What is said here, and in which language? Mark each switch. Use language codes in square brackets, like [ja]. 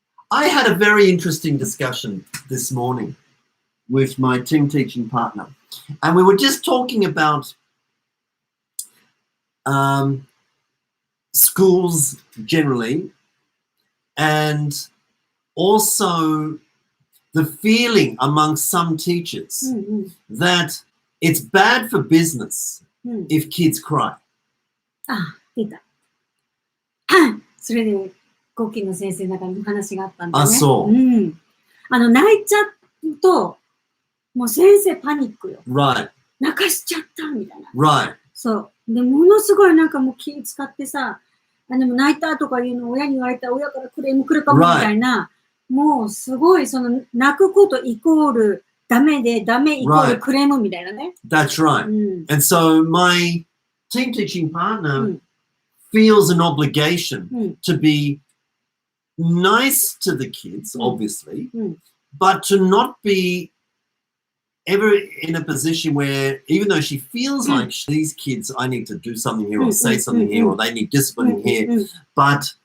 [en] I had a very interesting discussion this morning with my team teaching partner, and we were just talking about schools generally, and also the feeling among some teachers that it's bad for business if kids cry. [ja] あ、出た。それで、ゴッキーの先生の中に話があったんだね。あ、そう。泣いちゃうと、もう先生パニックよ。 [en] Right. [ja] 泣かしちゃったみたいな。 [en] Right. [ja] そう。で、ものすごいなんかもう気使ってさ、でも泣いたとかいうのを親に言われたら親からクレーム来るかもみたいな、もうすごいその泣くことイコールダメでダメイコールクレームみたいなね。 [en] That's right. And so my team teaching partner feels an obligation to be nice to the kids, obviously, but to not be ever in a position where, even though she feels like these kids, I need to do something here or say something here or they need discipline here, but